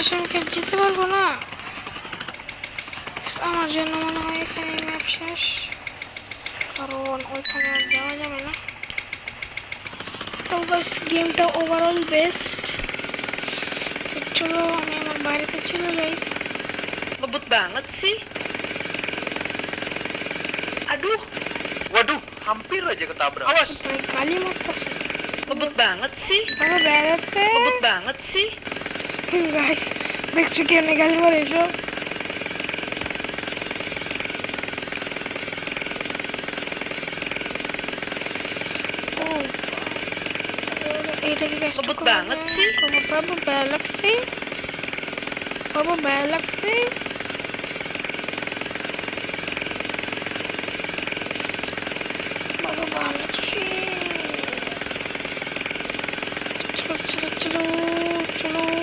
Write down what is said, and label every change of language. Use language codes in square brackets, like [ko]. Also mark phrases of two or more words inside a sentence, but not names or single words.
[bn] আমি কি যেতে পারবো না? আমার জন্য মনে হয় এখানে ম্যাপ শেষ, কারণ ওইখানে আর যাওয়া যাবে না। তো গাইস গেমটা [en] overall best. [bn] তো চলো আমি আমার বাড়িতে চলে যাই। [id] Ngebut banget sih. Aduh, Waduh, hampir aja ketabrak. awas. [bn] ভাই গালি মারতেছে। [id] Ngebut banget sih. [bn] বাবা বেড়াতে [id] Ngebut banget sih. [bn] গাইস দেখছো কেমনে গালি মারে এসব? ও এটা কি গাইস? [id] Ngebut banget sih. [bn] বাবা বেড়া লাগছে, বাবা বেড়া লাগছে। বাবা বেড়া লাগছে। চলো চলো চলো চলো।